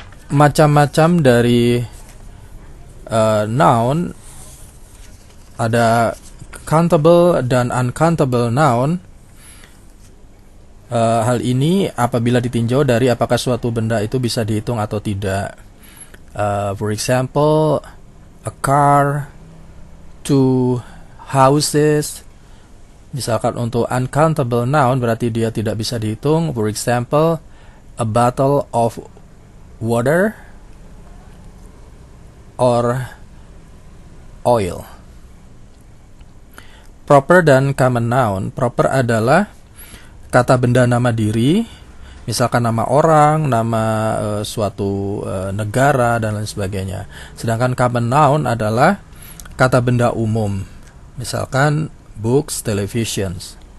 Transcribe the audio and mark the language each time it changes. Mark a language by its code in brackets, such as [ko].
[id] Macam-macam dari noun, ada countable dan uncountable noun. Hal ini apabila ditinjau dari apakah suatu benda itu bisa dihitung atau tidak. [en] For example, a car, 2 houses. [id] Misalkan untuk uncountable noun berarti dia tidak bisa dihitung. [en] For example, a bottle of water or oil. Proper dan common noun. [id] Proper adalah kata benda nama diri, misalkan nama orang, nama suatu negara dan lain sebagainya. Sedangkan common noun adalah kata benda umum, misalkan books, televisions.